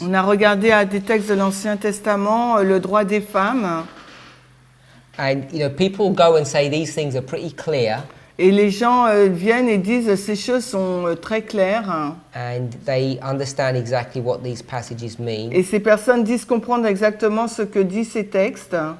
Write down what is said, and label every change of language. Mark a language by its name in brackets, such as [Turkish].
[French] On a regardé à des textes de l'Ancien Testament le droit des femmes. [English] And, people go and say these things are pretty clear. [French] Et les gens viennent et disent ces choses sont très claires. [English] And they understand exactly what these passages mean. [French] Et ces personnes disent comprendre exactement ce que disent ces textes.